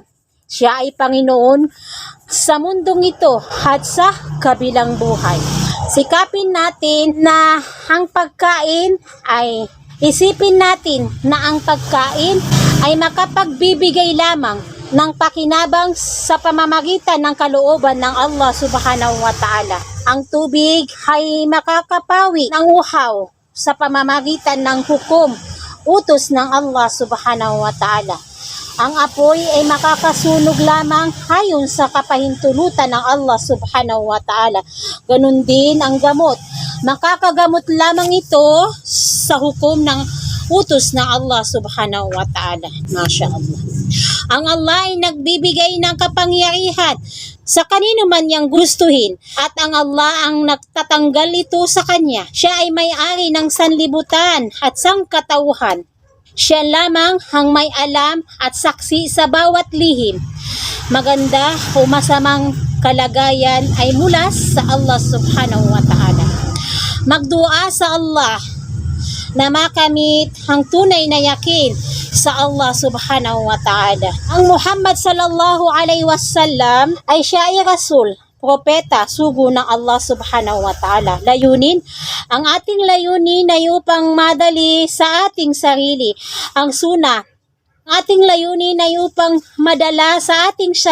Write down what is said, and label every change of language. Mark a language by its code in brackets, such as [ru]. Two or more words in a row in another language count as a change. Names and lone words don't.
[tl] Siya ay Panginoon sa mundong ito at sa kabilang buhay. Sikapin natin na ang pagkain ay isipin natin na ang pagkain ay makapagbibigay lamang ng pakinabang sa pamamagitan ng kalooban ng Allah [ar] سبحانه وتعالى. [tl] Ang tubig ay makakapawi ng uhaw sa pamamagitan ng hukom, utos ng Allah [ar] سبحانه وتعالى. [tl] Ang apoy ay makakasunog lamang ayon sa kapahintulutan ng Allah [ar] سبحانه وتعالى. [tl] Ganun din ang gamot. Makakagamot lamang ito sa hukom ng utos ng Allah [ar] سبحانه وتعالى. ما شاء الله. [tl] Ang Allah ay nagbibigay ng kapangyarihan sa kanino man niyang gustuhin at ang Allah ang nagtatanggal ito sa kanya. Siya ay may-ari ng sanlibutan at sangkatauhan. Siya lamang ang may alam at saksi sa bawat lihim. Maganda o masamang kalagayan ay mula sa Allah [ar] سبحانه وتعالى. [tl] Magdua sa Allah na makamit ang tunay na yakin sa Allah [ar] سبحانه وتعالى. [tl] Ang Muhammad [ar] صلى الله عليه وسلم [tl] ay siya ay Rasul, propeta, sugo ng Allah [ar] سبحانه وتعالى. [tl] Layunin, ang ating layunin ay upang madali sa ating sarili ang suna. Ating layunin ay upang madala sa ating